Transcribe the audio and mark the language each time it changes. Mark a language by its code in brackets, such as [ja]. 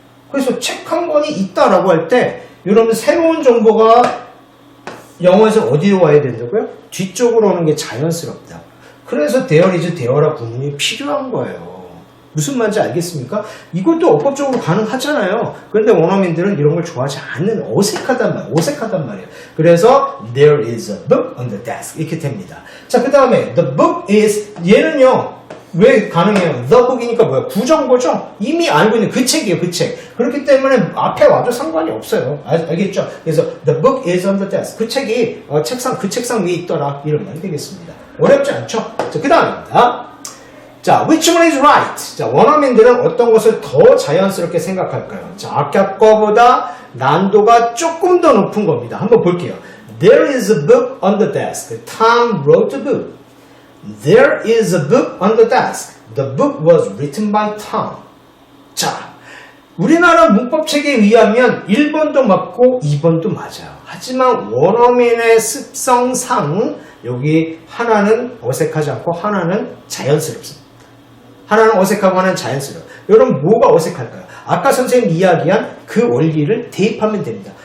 [ko] 그래서 책 한 권이 있다라고 할 때 여러분 새로운 정보가 영어에서 어디로 와야 된다고요? 뒤쪽으로 오는 게 자연스럽다. 그래서 [en] there is, [ko] there라 구문이 필요한 거예요. 무슨 말인지 알겠습니까? 이것도 어법적으로 가능하잖아요. 그런데 원어민들은 이런 걸 좋아하지 않는 어색하단 말이에요. 그래서 [en] there is a book on the desk [ko] 이렇게 됩니다. 자, 그 다음에 [en] the book is [ko] 얘는요. 왜 가능해요? [en] The book [ko] 이니까 뭐야? 구정보죠? 이미 알고 있는 그 책이에요, 그 책. 그렇기 때문에 앞에 와도 상관이 없어요. 알겠죠? 그래서 [en] the book is on the desk. [ko] 그 책이 그 책상 위에 있더라. 이런 말이 되겠습니다. 어렵지 않죠? 자, 그 다음입니다. [en] 자, which one is right? [ko] 자, 원어민들은 어떤 것을 더 자연스럽게 생각할까요? 자, 아까 거보다 난도가 조금 더 높은 겁니다. 한번 볼게요. [en] There is a book on the desk. Tom wrote a book. There is a book on the desk. The book was written by Tom. [ko] 자, 우리나라 문법책에 의하면 1번도 맞고 2번도 맞아요. 하지만 원어민의 습성상 여기 하나는 어색하지 않고 하나는 자연스럽습니다. 하나는 어색하고 하나는 자연스러워요. 여러분 뭐가 어색할까요? 아까 선생님 이야기한 그 원리를 대입하면 됩니다.